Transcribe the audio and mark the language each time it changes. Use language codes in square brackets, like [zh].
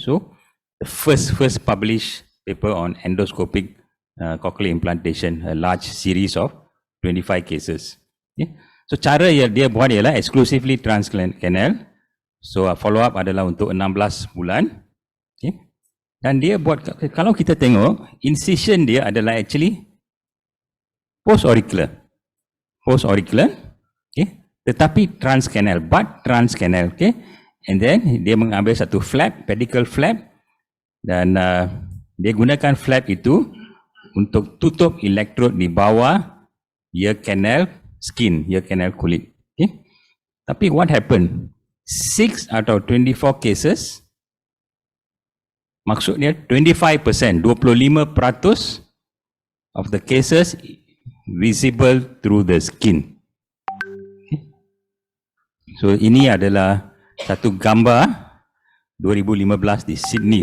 [en] So the first published paper on endoscopic cochlear implantation, a large series of 25 cases. Okay. [ms] So cara yang dia buat ialah exclusively transcanal. So follow up adalah untuk 16 bulan. Okay. Dan dia buat, kalau kita tengok, incision dia adalah actually post-auricular. Okay. Tetapi transcanal, [en] but transcanal. [ms] Okay. And then dia mengambil satu flap, pedicle flap, dan dia gunakan flap itu untuk tutup elektrod di bawah ear canal skin, ear canal kulit. Okay. [en] Tapi what happened? 6 out of 24 cases, maksudnya 25%, 25% of the cases visible through the skin. [ms] So ini adalah satu gambar 2015 di Sydney.